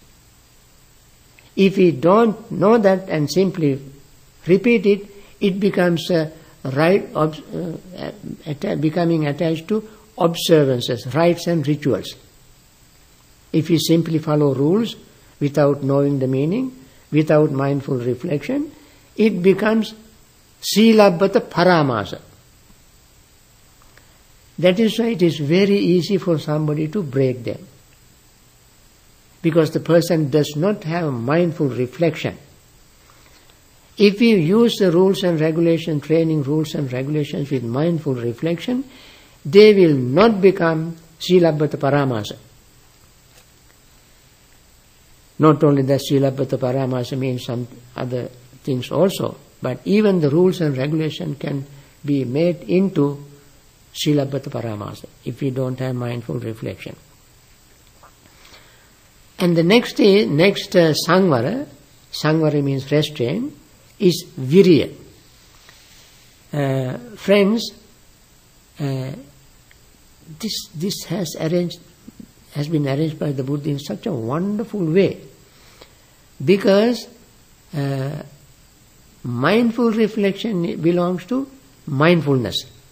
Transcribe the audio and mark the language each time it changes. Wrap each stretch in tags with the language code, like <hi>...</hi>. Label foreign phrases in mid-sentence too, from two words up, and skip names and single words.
<en>If we don't know that and simply repeat it, it becomes becoming attached to observances, rites and rituals. If we simply follow rules without knowing the meaning, without mindful reflection, it becomes</en> <pi>silabbata paramasa.</pi> <en>That is why it is very easy for somebody to break them, because the person does not have mindful reflection. If we use the rules and regulations, training rules and regulations with mindful reflection, they will not become</en> <pi>silabbata paramasa.</pi> <en>Not only that,</en> <pi>silabbata paramasa</pi> <en>means some other things also, but even the rules and regulations can be made into</en> <pi>silabbata paramasa</pi> <en>if we don't have mindful reflection. And the next sangvara means restraint, is virya. Friends, this has been arranged by the Buddha in such a wonderful way, because mindful reflection belongs to mindfulness.</en>